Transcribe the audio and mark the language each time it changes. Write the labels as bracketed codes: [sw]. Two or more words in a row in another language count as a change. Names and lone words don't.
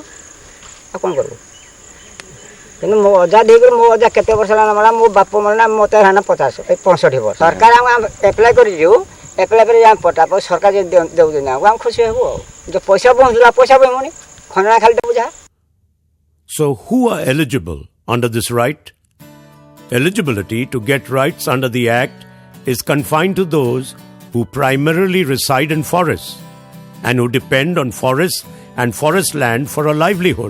[or] ଆଉ କ'ଣ କରିବୁ? କିନ୍ତୁ ମୋ ଅଜା ଦେଇକରି ମୋ ଅଜା କେତେ ବର୍ଷ ହେଲା ମଲା, ମୋ ବାପ ମଲା ମୋତେ ହେଲା 65 ବର୍ଷ। ସରକାର ଆମେ ଆପ୍ଲାଏ କରିଛୁ, ଆପ୍ଲାଏ କରି ଆମେ ପଟା ସରକାର ଯଦି ଦେଉଛନ୍ତି ଆମକୁ, ଆମେ ଖୁସି ହେବୁ। ଆଉ ଯେଉଁ ପଇସା ପହଞ୍ଚୁଥିଲା ପଇସା ପାଇବୁନି, ଖଣ୍ଡା ଖାଲି ଦେବୁ ଯାହା। [en] So who are eligible under this right? Eligibility to get rights under the Act is confined to those who primarily reside in forests and who depend on forests and forest land for a livelihood.